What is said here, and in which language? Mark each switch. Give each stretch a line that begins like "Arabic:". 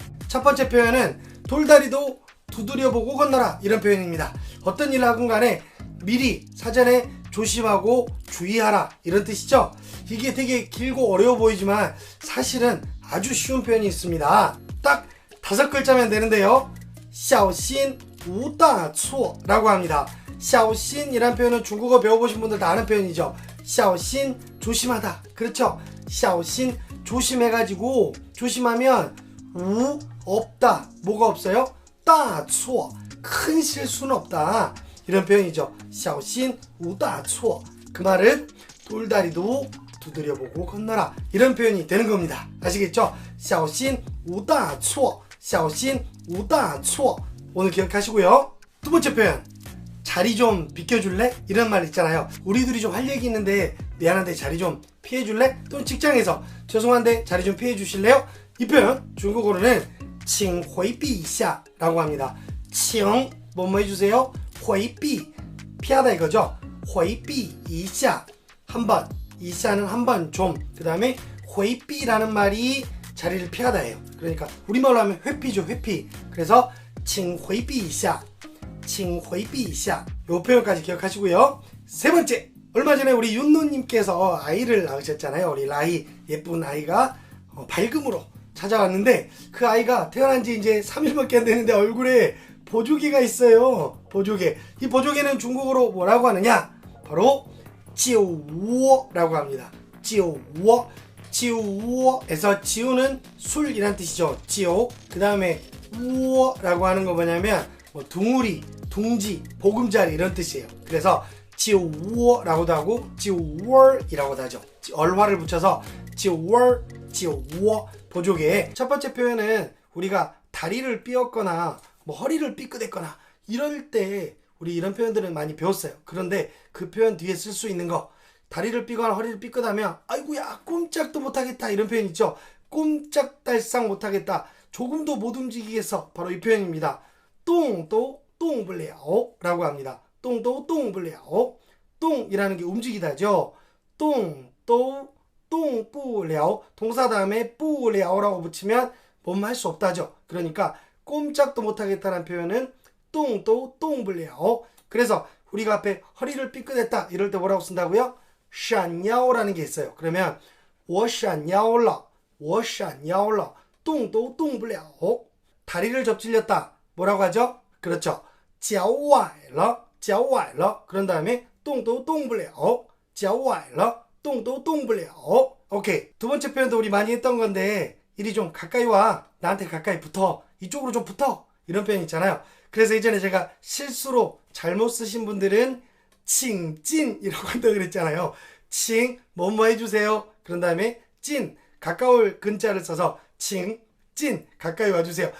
Korean: 첫 번째 표현은 돌다리도 두드려보고 건너라, 이런 표현입니다. 어떤 일을 하건 간에 미리 사전에 조심하고 주의하라, 이런 뜻이죠. 이게 되게 길고 어려워 보이지만 사실은 아주 쉬운 표현이 있습니다. 딱 5글자면 되는데요.
Chinese: 小心无大错
Korean: 라고 합니다. 小心이란 표현은 중국어 배워보신 분들 다 아는 표현이죠. 小心 조심하다, 그렇죠. 小心 조심해가지고, 조심하면 우 없다, 뭐가 없어요? 大错 큰 실수는 없다, 이런 표현이죠.
Chinese: 小心无大错,
Korean: 그 말은 돌다리도 두드려보고 건너라, 이런 표현이 되는 겁니다. 아시겠죠?
Chinese: 小心无大错, 小心无大错.
Korean: 오늘 기억하시고요. 두 번째 표현, 자리 좀 비켜줄래? 이런 말 있잖아요. 우리 둘이 좀 할 얘기 있는데 미안한데 자리 좀 피해줄래? 또는 직장에서 죄송한데 자리 좀 피해주실래요? 이 표현 중국어로는
Chinese: 请回避一下
Korean: 라고 합니다. 请 뭐뭐 해주세요? 回避 피하다 이거죠.
Chinese: 回避一下
Korean: 한번, 一下는 한번 좀, 그 다음에 回避라는 말이 자리를 피하다예요. 그러니까 우리말로 하면 회피죠, 회피. 그래서
Chinese: 请回避一下, 请回避一下,
Korean: 요 표현까지 기억하시고요. 세 번째, 얼마 전에 우리 윤노님께서 아이를 낳으셨잖아요. 우리 라이, 예쁜 아이가 밝음으로 찾아왔는데 그 아이가 태어난 지 이제 3일밖에 안 되는데 얼굴에 보조개가 있어요. 보조개. 이 보조개는 중국어로 뭐라고 하느냐? 바로 酒窝라고 합니다. 酒窝. 酒窝에서 지우는 술이란 뜻이죠.
Chinese: 酒.
Korean: 그 다음에 우어라고 하는 거 뭐냐면 뭐 둥우리, 둥지, 보금자리 이런 뜻이에요. 그래서 酒窝라고도 하고 酒窝이라고도 하죠. 얼화를 붙여서 酒窝, 酒窝, 보조개. 첫 번째 표현은 우리가 다리를 삐었거나 뭐 허리를 삐끗했거나 이럴 때 우리 이런 표현들은 많이 배웠어요. 그런데 그 표현 뒤에 쓸 수 있는 거, 다리를 삐거나 허리를 삐끗하면 아이고야 꼼짝도 못하겠다, 이런 표현 있죠. 꼼짝달싹 못하겠다, 조금도 못 움직이겠어, 바로 이 표현입니다.
Chinese: 动都动不了
Korean: 라고 합니다.
Chinese: 动都动不了.
Korean: 动이라는 게 움직이다죠.
Chinese: 动都动不了,
Korean: 동사 다음에 不了라고 붙이면 뭐뭐 할 수 없다죠. 그러니까 꼼짝도 못하겠다는 표현은
Chinese: 动都动不了.
Korean: 그래서 우리가 앞에 허리를 삐끗했다 이럴 때 뭐라고 쓴다고요? 闪腰라는 게 있어요. 그러면
Chinese: 我闪腰了, 我闪腰了, 动都动不了.
Korean: 다리를 접질렸다, 뭐라고 하죠? 그렇죠.
Chinese: 脚崴了, 脚崴了.
Korean: 그런 다음에
Chinese: 动都动不了, 脚崴了, 动都动不了.
Korean: 오케이. 두 번째 표현도 우리 많이 했던 건데, 이리 좀 가까이 와, 나한테 가까이 붙어, 이쪽으로 좀 붙어, 이런 표현 있잖아요. 그래서 이전에 제가 실수로 잘못 쓰신 분들은 칭찐이라고 한다고 그랬잖아요. 칭, 뭐뭐 해주세요. 그런 다음에 찐, 가까울 근자를 써서 칭, 찐, 가까이 와주세요.